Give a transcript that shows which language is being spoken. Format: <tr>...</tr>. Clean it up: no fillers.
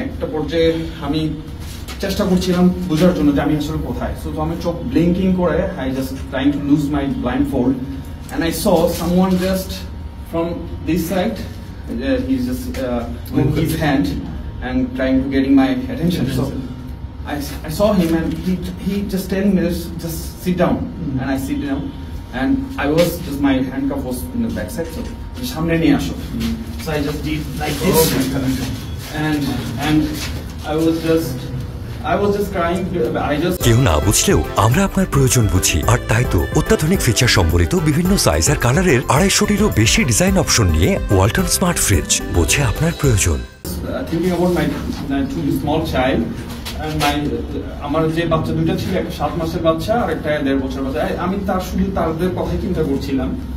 <bn>একটা পর্যায়ে আমি চেষ্টা করছিলাম বোঝার জন্য যে আমি আসলে কোথায়। সো আমি চোখ ব্লিঙ্কিং করে</bn> <en>I just trying to lose my blindfold and I saw someone just from this side, he's just with his hand and trying to getting my attention. So I saw him and he just telling me just sit down. And I sit down and I was just, my handcuff was in the back side, so</en> <bn>samne niye asho.</bn> <en>So I just did like this and I was just crying.</en> <bn>কেউ না বুঝলেও আমরা আপনার প্রয়োজন বুঝি, আর তাই তো অত্যাধুনিক ফিচার সম্বলিত বিভিন্ন সাইজ আর কালারের 250-টিরও বেশি ডিজাইন অপশন নিয়ে ওয়ালটন স্মার্ট ফ্রিজ বোঝে আপনার প্রয়োজন।</bn> <en>Thinking about my two small child and</en> <bn>আমার যে বাচ্চা দুটো ছিল, একটা 7 মাসের বাচ্চা আর একটা 1.5 বছর বাচ্চা, আমি শুধু তাদের কথাই চিন্তা করছিলাম।</bn>